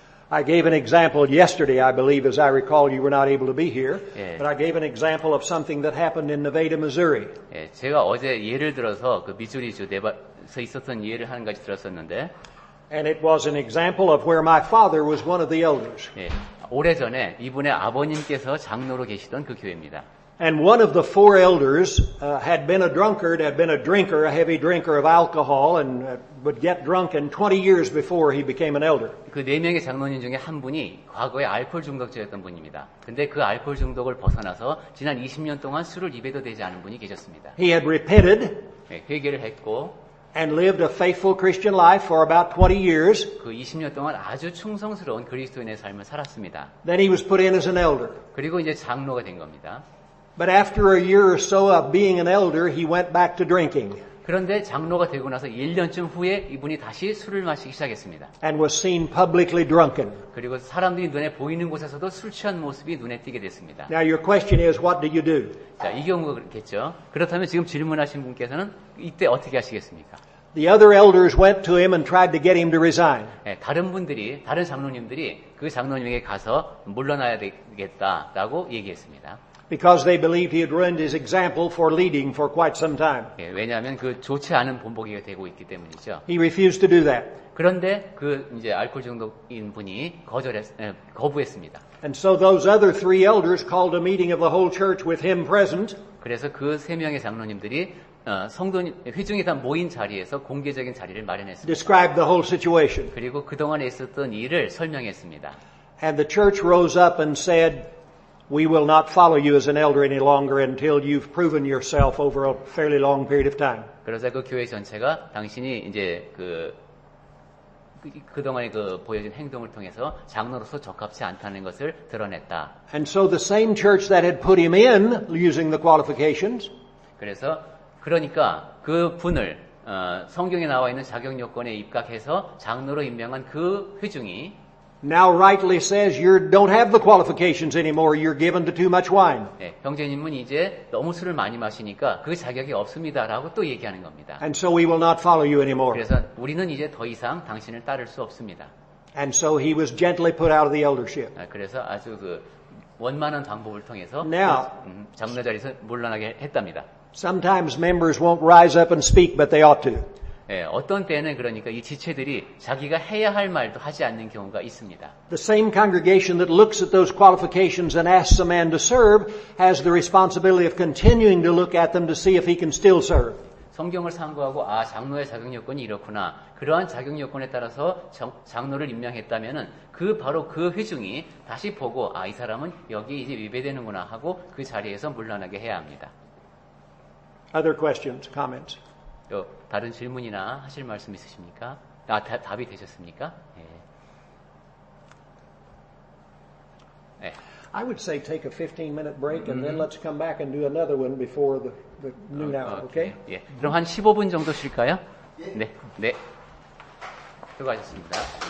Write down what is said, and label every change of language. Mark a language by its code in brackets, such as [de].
[en] I gave an example yesterday, I believe, as I recall, you were not able to be here. [ko] 예. [en] But I gave an example of something that happened in Nevada, Missouri. [ko] 예, 제가 어제 예를 들어서 그 미주리주 네바에서 있었던 예를 한 가지 들었었는데, [en] And it was an example of where my father was one of the elders. [ko] 예, 오래전에 이분의 아버님께서 장로로 계시던 그 교회입니다. [en] And one of the four elders had been a drunkard, had been a drinker, a heavy drinker of alcohol, and would get drunken 20 years before he became an elder. [ko] 그 4명의 장로님 중에 한 분이 과거에 알코올 중독자였던 분입니다. 근데 그 알코올 중독을 벗어나서 지난 20년 동안 술을 입에도 대지 않은 분이 계셨습니다. [en] He had repented [ko] 예, 회개를 했고 [en] and lived a faithful Christian life for about 20 years. [ko] 그 20년 동안 아주 충성스러운 그리스도인의 삶을 살았습니다. [en] Then he was put in as an elder. [ko] 그리고 이제 장로가 된 겁니다. [en] But after a year or so of being an elder, he went back to drinking [ko] 그런데 장로가 되고 나서 1년쯤 후에 이분이 다시 술을 마시기 시작했습니다. [en] and was seen publicly drunken. [ko] 그리고 사람들이 눈에 보이는 곳에서도 술 취한 모습이 눈에 띄게 됐습니다. [en] Now your question is, what do you do? [ko] 자, 이 경우가 그렇겠죠. 그렇다면 지금 질문하신 분께서는 이때 어떻게 하시겠습니까? [en] The other elders went to him and tried to get him to resign. [ko] 다른 장로님들이 그 장로님에게 가서 물러나야 되겠다라고 얘기했습니다. [en] Because they believed he had ruined his example for leading for quite some time. [ko] 왜냐하면 그 좋지 않은 본보기가 되고 있기 때문이죠. [en] He refused to do that. [ko] 그런데 그 이제 알코올 중독인 분이 거부했습니다. [en] And so those other three elders called a meeting of the whole church with him present. [ko] 그래서 그 세 명의 장로님들이 회중이 다 모인 자리에서 공개적인 자리를 마련했습니다. [en] Described the whole situation. [ko] 그리고 그동안에 있었던 일을 설명했습니다. [en] And the church rose up and said, we will not follow you as an elder any longer until you've proven yourself over a fairly long period of time. [ko] 그래서 그 교회 전체가 당신이 이제 그동안에 보여준 행동을 통해서 장로로서 적합치 않다는 것을 드러냈다. [en] And so the same church that had put him in using the qualifications [ko] 그러니까 그 분을 성경에 나와 있는 자격 요건에 입각해서 장로로 임명한 그 회중이 [en] now rightly says you don't have the qualifications anymore. You're given to too much wine. [ko] 형제님은 이제 너무 술을 많이 마시니까 그 자격이 없습니다라고 또 얘기하는 겁니다. [en] And so we will not follow you anymore. [ko] 그래서 우리는 이제 더 이상 당신을 따를 수 없습니다. [en] And so he was gently put out of the eldership. [ko] 그래서 아주 원만한 방법을 통해서 [en] Now, [ko] 장로 자리에서 물러나게 했답니다. [en] sometimes members won't rise up and speak, but they ought to. [ko] 어떤 때는 그러니까 이 지체들이 자기가 해야 할 말도 하지 않는 경우가 있습니다. [en] The same congregation that looks at those qualifications and asks a man to serve has the responsibility of continuing to look at them to see if he can still serve. [ko] 성경을 참고하고 장로의 자격 요건이 이렇구나. 그러한 자격 요건에 따라서 장로를 임명했다면은 바로 그 회중이 다시 보고 이 사람은 여기 이제 위배되는구나 하고 그 자리에서 물러나게 해야 합니다. [en] Other questions, comments? [ko] 또 다른 질문이나 하실 말씀 있으십니까? 답이 되셨습니까? 네. [en] I would say take a 15-minute break and then let's come back and do another one before the noon hour, okay? [ko] 예. 그럼 한 15분 정도 쉴까요? 네. 수고하셨습니다.